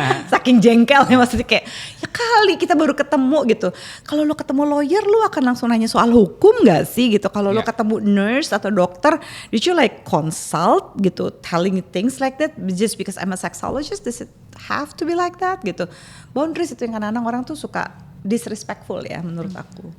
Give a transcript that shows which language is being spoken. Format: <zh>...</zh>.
<id>Saking jengkelnya, maksudnya kayak ya kali kita baru ketemu gitu. Kalau lo ketemu lawyer lo akan langsung nanya soal hukum gak sih gitu. Kalau lo ketemu nurse atau dokter,</id> <en>did you like consult gitu, telling things like that just because I'm a sexologist, does it have to be like that gitu.</en> <id>Boundaries itu yang kadang-kadang orang tuh suka disrespectful ya menurut aku.</id>